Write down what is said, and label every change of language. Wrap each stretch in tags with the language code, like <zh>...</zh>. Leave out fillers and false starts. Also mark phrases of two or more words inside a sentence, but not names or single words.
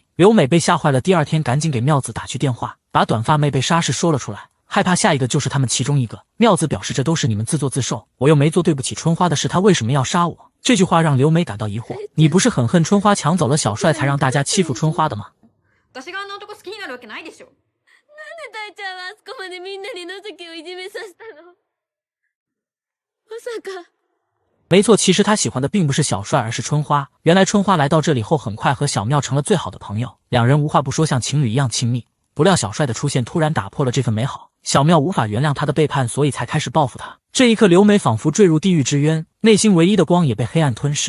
<zh>刘美被吓坏了，第二天赶紧给妙子打去电话，把短发妹被杀事说了出来，害怕下一个就是他们其中一个。妙子表示这都是你们自作自受，我又没做对不起春花的事，她为什么要杀我？这句话让刘美感到疑惑，你不是很恨春花抢走了小帅才让大家欺负春花的吗？</zh> <ja>私があの男好きになるわけないでしょ。なんで大ちゃんはあそこまでみんなに情けをいじめさせたの？まさか。</ja> <zh>没错，其实他喜欢的并不是小帅，而是春花。原来春花来到这里后，很快和小妙成了最好的朋友，2人无话不说，像情侣一样亲密。不料小帅的出现突然打破了这份美好，小妙无法原谅他的背叛，所以才开始报复他。这一刻，刘美仿佛坠入地狱之渊，内心唯一的光也被黑暗吞噬。</zh>